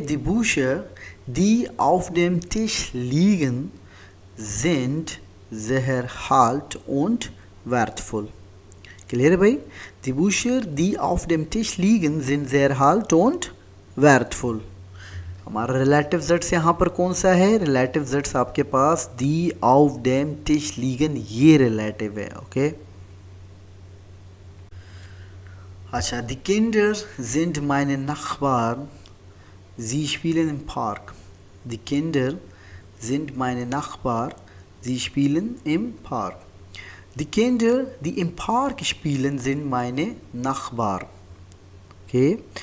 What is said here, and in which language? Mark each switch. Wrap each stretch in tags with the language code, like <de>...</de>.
<de>दी बूशर दी auf dem Tisch liegen sind sehr alt und wertvoll.</de> <hi>Clear है भाई.</hi> <de>दी बूशर दी auf dem Tisch liegen sind sehr alt und wertvoll.</de> <hi>हमारा relative jets यहाँ पर कौन सा है. रिलेटिव जेट्स आपके पास</hi> <de>दी auf dem Tisch liegen,</de> <hi>ये रिलेटिव है. ओके अच्छा.</hi> <de>Die Kinder sind meine Nachbarn, sie spielen im Park. Die Kinder sind meine Nachbarn, sie spielen im Park. Die Kinder, die im Park spielen, sind meine Nachbarn. Okay.</de>